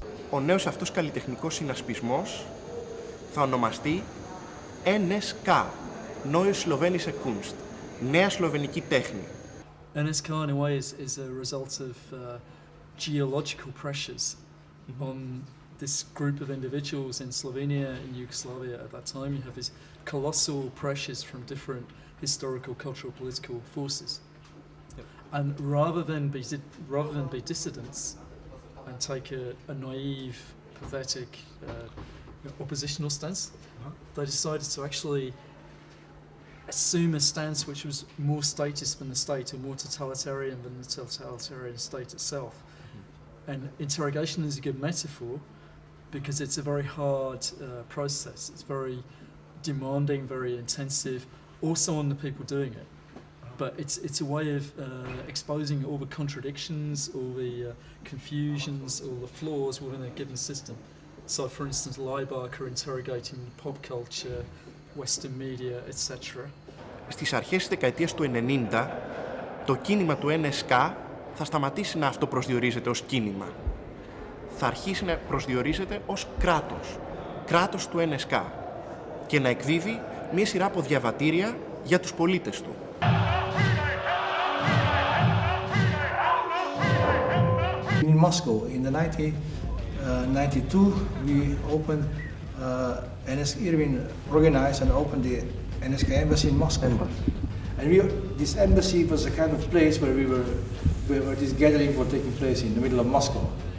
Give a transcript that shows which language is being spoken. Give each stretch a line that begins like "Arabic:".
Greek: Ο νέος αυτός καλλιτεχνικός συνασπισμός θα ονομαστεί NSK, Neue Slowenische Kunst, νέα σλοβενική τέχνη.
English: NSK in a way is a result of geological pressures on this group of individuals in Slovenia and Yugoslavia at that time. You have these colossal pressures from different historical, cultural, political forces. And rather than be dissidents and take a naive, pathetic, oppositional stance, they decided to actually assume a stance which was more statist than the state, or more totalitarian than the totalitarian state itself. And interrogation is a good metaphor because it's a very hard process. It's very demanding, very intensive, also on the people doing it. But it's a way of exposing all the contradictions, all the confusions, all the flaws within a given system. So, for instance, Laibach are interrogating pop culture, Western media, etc.
Greek: Στις αρχές της δεκαετίας του 90, το κίνημα του NSK θα σταματήσει να αυτοπροσδιορίζεται ως κίνημα. Θα αρχίσει να προσδιορίζεται ως κράτος, κράτος του NSK, και να εκδίδει μία σειρά από διαβατήρια για τους πολίτες του.
English: In Moscow, in the 1992, we opened NSK Irvin organized and opened the NSK embassy in Moscow. And this embassy was a kind of place where this gathering was taking place in the middle of Moscow.